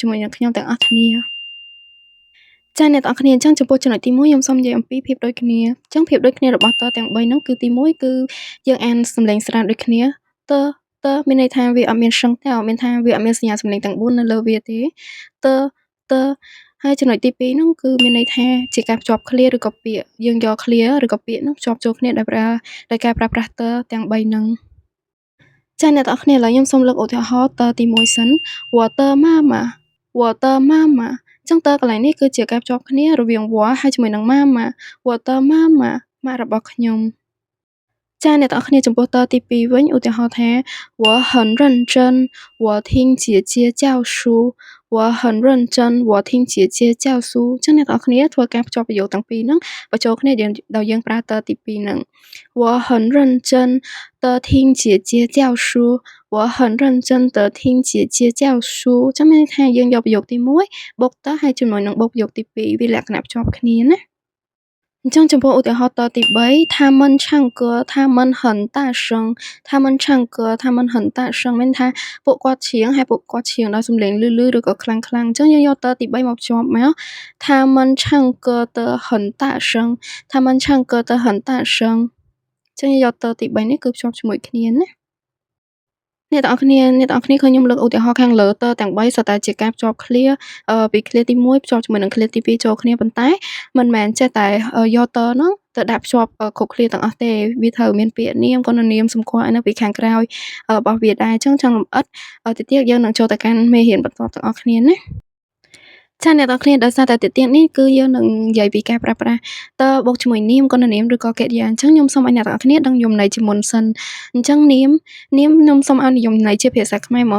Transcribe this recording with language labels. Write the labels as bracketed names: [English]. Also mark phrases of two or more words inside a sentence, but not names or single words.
[Khmer] ជាមួយនឹងខ្ញុំទាំងអស់គ្នាចាអ្នកទាំងអស់គ្នាអញ្ចឹងចំពោះចំណុចទី1ខ្ញុំសូមនិយាយអំពីភាពដូចគ្នាអញ្ចឹងភាពដូចគ្នារបស់តទាំង3ហ្នឹងគឺទី1គឺយើងអានសំឡេងស្រាលដូចគ្នាតមានន័យថាវាអត់មានសឹងទេអត់មានថាវាអត់មានសញ្ញាសំឡេងទាំង4នៅលើវាទេតហើយចំណុចទី2ហ្នឹងគឺមានន័យថាជាការភ្ជាប់ឃ្លាឬក៏ពាក្យយើងយកឃ្លាឬក៏ពាក្យហ្នឹងភ្ជាប់ចូលគ្នាដោយការប្រើប្រាស់តទាំង3ហ្នឹងចាអ្នកទាំងអស់គ្នាឥឡូវខ្ញុំសូមលើកឧទាហរណ៍តទី1សិន [Chinese] 我的妈妈 [Khmer] ចឹងតកន្លែងនេះគឺជាការភ្ជាប់គ្នារវាងវ៉ាហើយជាមួយនឹងម៉ាម៉ាវ៉ាតម៉ាម៉ាម៉ាក់របស់ខ្ញុំចាអ្នកទាំងអស់គ្នាចំពោះតទី2វិញឧទាហរណ៍ថា [Chinese] 我很认真我听姐姐教书我很认真我听姐姐教书 [Khmer] ចឹងអ្នកទាំងអស់គ្នាធ្វើការភ្ជាប់ប្រយោគទាំងពីរហ្នឹងបញ្ចូលគ្នាដោយយើងប្រើតទី2ហ្នឹង [Chinese] 我很认真的听姐姐教书我很认真的听姐姐教书 [Khmer] ចឹងមានន័យថាយើងយកប្រយោគទី1បុកត ហើយជាមួយនឹងបុកប្រយោគទី2វាលក្ខណៈភ្ជាប់គ្នាណាអញ្ចឹងចំពោះឧទាហរណ៍តទី3 [Chinese] 他们唱歌他们很大声他们唱歌他们很大声 [Khmer] មានថាពួកគាត់ច្រៀងហើយពួកគាត់ច្រៀងដោយសំឡេងលឺឬក៏ខ្លាំងៗអញ្ចឹងយើងយកតទី3មកភ្ជាប់មក [Chinese] 他们唱歌的很大声他们唱歌的很大声 [Khmer] អញ្ចឹ ងយកតទី3នេះគឺភ្ជាប់ជាមួយគ្នាណាអ្នកទាំងអស់គ្នាឃើញខ្ញុំលើកឧទាហរណ៍ខាងលើតទាំង3សុទ្ធតែជាការភ្ជាប់ឃ្លាពីឃ្លាទី1ភ្ជាប់ជាមួយនឹងឃ្លា ទី2ចូលគ្នាប៉ុន្តែមិនមែនចេះតែយកតហ្នឹងទៅដាក់ភ្ជាប់គ្រប់ឃ្លាទាំងអស់ទេវាត្រូវមានពាក្យនាមគណនាមសម្គាល់នៅពីខាងក្រោយរបស់វាដែរអញ្ចឹងចង់លម្អិតទៅទៀតយើងនឹងចូលទៅកាន់មេរៀនបន្ទាប់ទាំងអស់គ្នាណាចាអ្នកទាំងអស់គ្នាដោយសារតែទីទៀតនេះគឺយើងនឹងនិយាយពីការប្រើប្រាស់តបូកជាមួយនាមកណនាមឬក៏កិរិយាអញ្ចឹងខ្ញុំសូមឲ្យអ្នកទាំងអស់គ្នាដឹងនិយមន័យជាមុនសិនអញ្ចឹងនាមខ្ញុំសូមឲ្យនិយមន័យជាភាសាខ្មែរហ្មង